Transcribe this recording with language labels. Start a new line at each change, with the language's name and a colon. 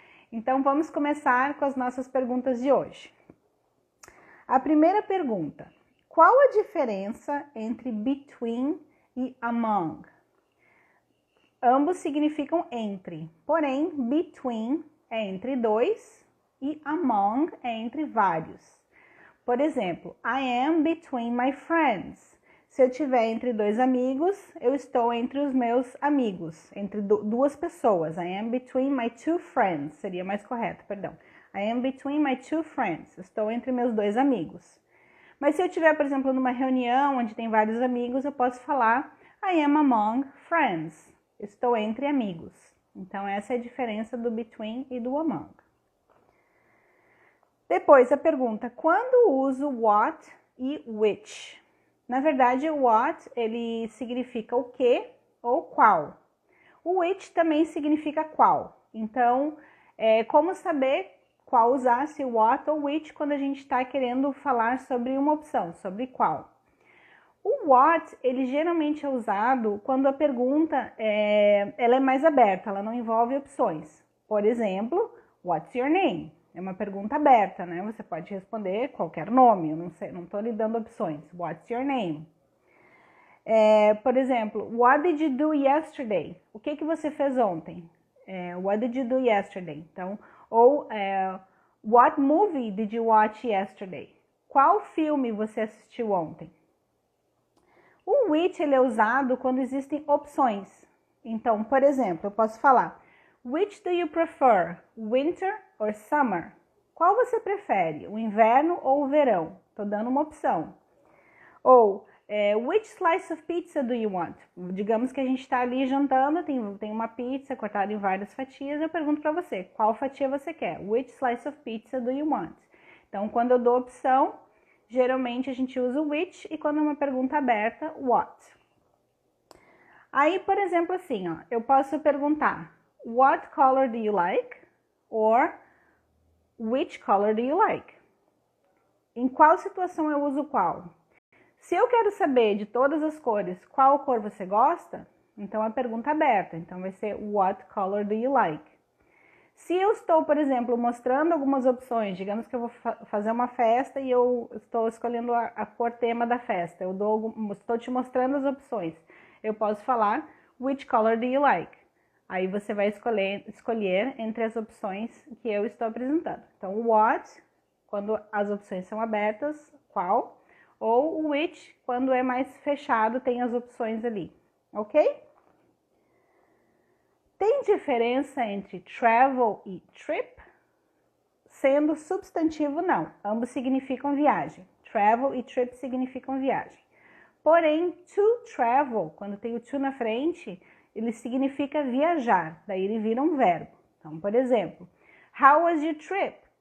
Portuguese: Então, vamos começar com as nossas perguntas de hoje. A primeira pergunta: qual a diferença entre between e among? Ambos significam entre, porém, between é entre dois e among é entre vários. Por exemplo,
English: I am between my friends.
Portuguese: Se eu estiver entre dois amigos, eu estou entre os meus amigos, entre duas pessoas.
English: I am between my two friends, seria mais correto, perdão. I am between my two friends,
Portuguese: estou entre meus dois amigos. Mas se eu estiver, por exemplo, numa reunião onde tem vários amigos, eu posso falar
English: I am among friends.
Portuguese: Estou entre amigos. Então, essa é a diferença do between e do among. Depois, a pergunta: quando uso what e which? Na verdade, o what, ele significa o que ou qual. O which também significa qual. Então, como saber qual usar, se what ou which, quando a gente está querendo falar sobre uma opção, sobre qual? O what, ele geralmente é usado quando a pergunta ela é mais aberta, ela não envolve opções. Por exemplo,
English: what's your name?
Portuguese: É uma pergunta aberta, né? Você pode responder qualquer nome, eu não estou lhe dando opções.
English: What's your name?
Portuguese: Por exemplo,
English: what did you do yesterday?
Portuguese: O que você fez ontem?
English: What did you do yesterday? Então, what movie did you watch yesterday?
Portuguese: Qual filme você assistiu ontem? O which, ele é usado quando existem opções. Então, por exemplo, eu posso falar
English: which do you prefer, winter or summer?
Portuguese: Qual você prefere, o inverno ou o verão? Estou dando uma opção.
English: Ou which slice of pizza do you want?
Portuguese: Digamos que a gente está ali jantando, tem uma pizza cortada em várias fatias, eu pergunto para você, qual fatia você quer?
English: Which slice of pizza do you want?
Portuguese: Então, quando eu dou opção, geralmente a gente usa o which, e quando é uma pergunta aberta, what. Aí, por exemplo, assim, ó, eu posso perguntar
English: what color do you like? Or which color do you like?
Portuguese: Em qual situação eu uso qual? Se eu quero saber de todas as cores qual cor você gosta, então é pergunta aberta, então vai ser
English: what color do you like?
Portuguese: Se eu estou, por exemplo, mostrando algumas opções, digamos que eu vou fazer uma festa e eu estou escolhendo a cor tema da festa, estou te mostrando as opções, eu posso falar
English: which color do you like?
Portuguese: Aí você vai escolher entre as opções que eu estou apresentando. Então, what, quando as opções são abertas, qual? Ou which, quando é mais fechado, tem as opções ali, ok? Tem diferença entre travel e trip? Sendo substantivo, não. Ambos significam viagem. Travel e trip significam viagem. Porém, to travel, quando tem o to na frente, ele significa viajar. Daí ele vira um verbo. Então, por exemplo,
English: how was your trip?